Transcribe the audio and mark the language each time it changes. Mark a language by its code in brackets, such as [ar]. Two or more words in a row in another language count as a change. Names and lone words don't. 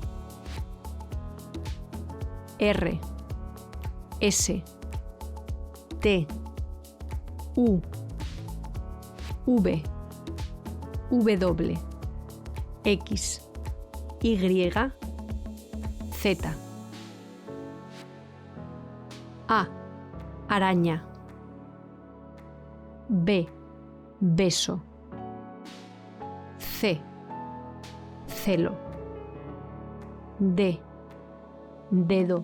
[es] R, S, T, U, V, W, X, Y, Z. A, araña. B, beso. C, celo. D, dedo.